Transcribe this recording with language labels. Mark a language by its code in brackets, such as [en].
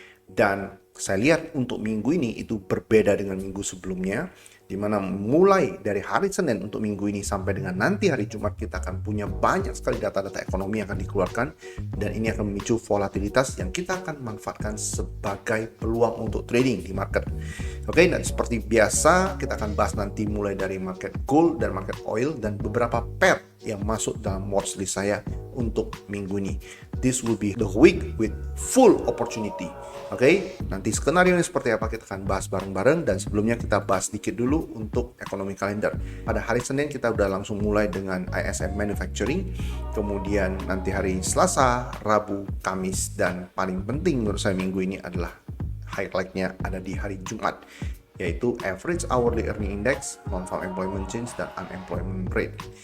[id] Dan saya lihat untuk minggu ini itu berbeda dengan minggu sebelumnya, di mana mulai dari hari Senin untuk minggu ini sampai dengan nanti hari Jumat kita akan punya banyak sekali data-data ekonomi yang akan dikeluarkan, dan ini akan memicu volatilitas yang kita akan manfaatkan sebagai peluang untuk trading di market. Oke, dan seperti biasa kita akan bahas nanti mulai dari market gold dan market oil dan beberapa pair yang masuk dalam watchlist saya untuk minggu ini. [en] This will be the week with full opportunity. [id] Oke, nanti skenario ini seperti apa kita akan bahas bareng-bareng, dan sebelumnya kita bahas sedikit dulu untuk ekonomi kalender. Pada hari Senin kita udah langsung mulai dengan ISM Manufacturing, kemudian nanti hari Selasa, Rabu, Kamis, dan paling penting menurut saya minggu ini adalah highlight-nya ada di hari Jumat, yaitu Average Hourly Earning Index, Non-Farm Employment Change, dan Unemployment Rate.